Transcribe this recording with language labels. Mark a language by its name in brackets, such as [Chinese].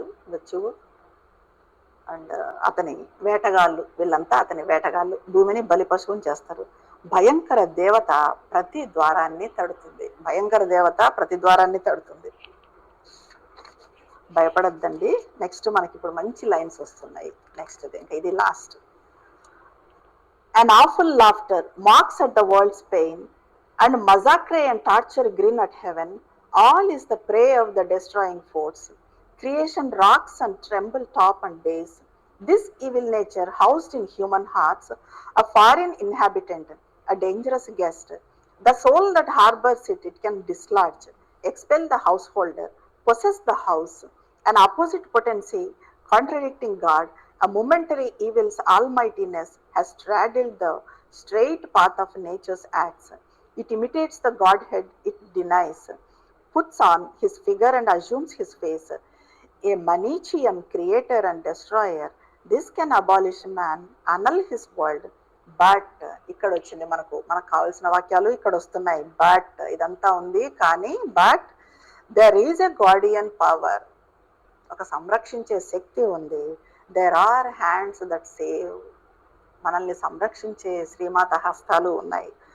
[Telugu] మృత్యువు అండ్ అతని వేటగాళ్ళు, వీళ్ళంతా అతని వేటగాళ్ళు భూమిని బలిపశువును చేస్తారు. భయంకర దేవత ప్రతి ద్వారాన్ని తడుతుంది. భయంకర దేవత ప్రతి ద్వారాన్ని తడుతుంది. భయపడద్దండి. నెక్స్ట్ మనకి ఇప్పుడు మంచి లైన్స్ వస్తున్నాయి. నెక్స్ట్ ఇంకా ఇది last. [English] An awful laughter mocks at the world's pain, and massacre and torture grin at heaven. All is the prey of the destroying force. Creation rocks and tremble top and base. This evil nature housed in human hearts, a foreign inhabitant, a dangerous guest. The soul that harbors it can dislodge, expel the householder, possess the house. An opposite potency, contradicting God, a momentary evil's almightiness has straddled the straight path of nature's acts. It imitates the Godhead it denies, puts on his figure and assumes his face. A Manichean creator and destroyer, this can abolish man, annul his world. [Telugu] But ఇక్కడ వచ్చింది మనకు కావాల్సిన వాక్యాలు ఇక్కడ వస్తున్నాయి. But ఇదంతా ఉంది కానీ but [English] there is a guardian power, [Telugu] ఒక సంరక్షించే శక్తి ఉంది. [English] there are hands that save, [Telugu] మనల్ని సంరక్షించే శ్రీమాత హస్తాలు ఉన్నాయి.